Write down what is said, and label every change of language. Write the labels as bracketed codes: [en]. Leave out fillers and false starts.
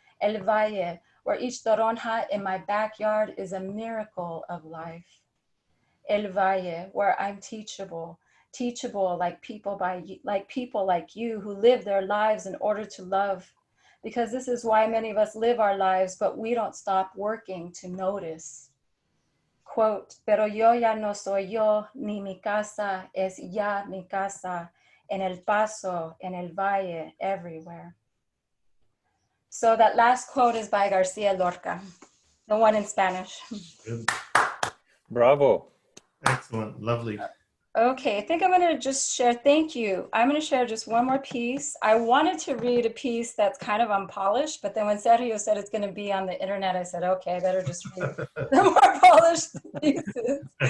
[en] El Valle, where each toronja in my backyard is a miracle of life. El Valle, where I'm teachable like people like you who live their lives in order to love. Because this is why many of us live our lives, but we don't stop working to notice. Quote, [es] pero yo ya no soy yo, ni mi casa es ya mi casa, en El Paso, en El Valle, [en] everywhere. So that last quote is by Garcia Lorca, the one in Spanish. Good. Bravo. Excellent. Lovely. Okay, I think I'm going to just share, thank you. I'm going to share just one more piece. I wanted to read a piece that's kind of unpolished, but then when Sergio said it's going to be on the internet, I said, okay, I better just read the more polished pieces.